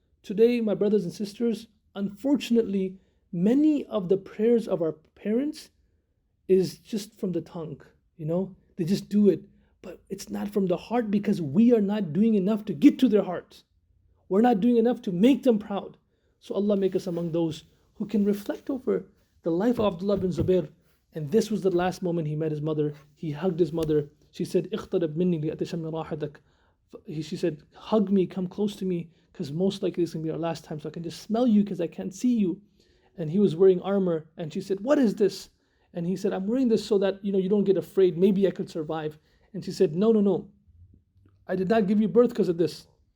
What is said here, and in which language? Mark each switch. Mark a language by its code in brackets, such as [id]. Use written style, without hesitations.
[en] Today, my brothers and sisters, unfortunately, many of the prayers of our parents is just from the tongue, they just do it, but it's not from the heart, because we are not doing enough to get to their hearts. We're not doing enough to make them proud. So Allah make us among those who can reflect over the life of Abdullah ibn Zubair. And this was the last moment he met his mother. He hugged his mother. She said, [ar] اقترب مني لأتشم راحتك. [en] She said, hug me, come close to me, because most likely it's going to be our last time, so I can just smell you because I can't see you. And he was wearing armor, and she said, what is this? And he said, I'm wearing this so that you don't get afraid, maybe I could survive. And she said, no, I did not give you birth because of this.